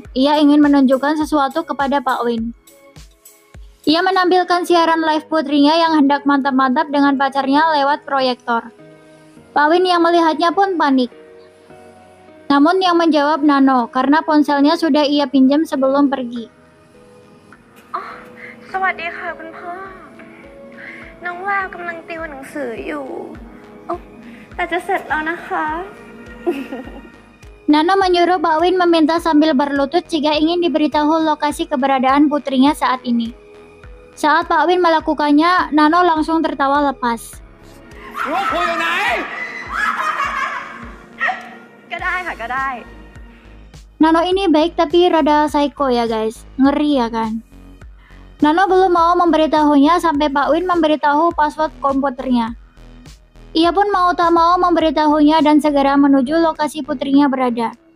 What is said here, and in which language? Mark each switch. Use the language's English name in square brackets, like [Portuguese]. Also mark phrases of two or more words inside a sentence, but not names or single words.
[Indonesian] Ia ingin menunjukkan sesuatu kepada Pak Win. Ia menampilkan siaran live putrinya yang hendak mantap-mantap dengan pacarnya lewat proyektor. Pak Win yang melihatnya pun panik. Namun yang menjawab Nano karena ponselnya sudah ia pinjam sebelum pergi. [Thai] สวัสดีค่ะคุณพ่อ น้องว่ากำลังติวหนังสืออยู่แต่จะเสร็จแล้วนะคะ [Indonesian] Nano menyuruh Pak Win meminta sambil berlutut jika ingin diberitahu lokasi keberadaan putrinya saat ini. Saat Pak Win melakukannya, Nano langsung tertawa lepas. [Thai] ก็ได้ค่ะก็ได้ [Indonesian] Nano ini baik tapi rada psycho ya guys, ngeri ya kan. Nano belum mau memberitahunya sampai Pak Win memberitahu password komputernya. Ia pun mau tak mau memberitahunya dan segera menuju lokasi putrinya berada.